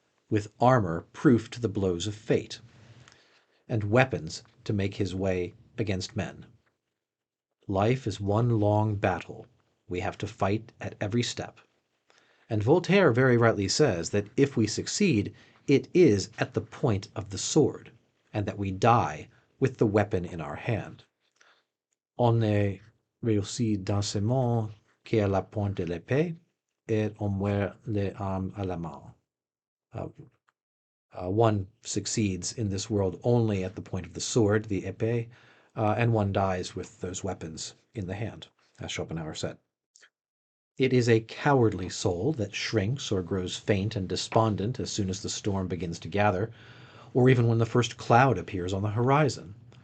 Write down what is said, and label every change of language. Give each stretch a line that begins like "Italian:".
English: with armor proof to the blows of fate, and weapons to make his way against men. Life is one long battle. We have to fight at every step. And Voltaire very rightly says that if we succeed, it is at the point of the sword, and that we die with the weapon in our hand.
French: On ne réussit dans ce monde qu'à la pointe de l'épée, et on meurt les armes à la main.
English: One succeeds in this world only at the point of the sword, the épée, and one dies with those weapons in the hand, as Schopenhauer said. It is a cowardly soul that shrinks or grows faint and despondent as soon as the storm begins to gather, or even when the first cloud appears on the horizon.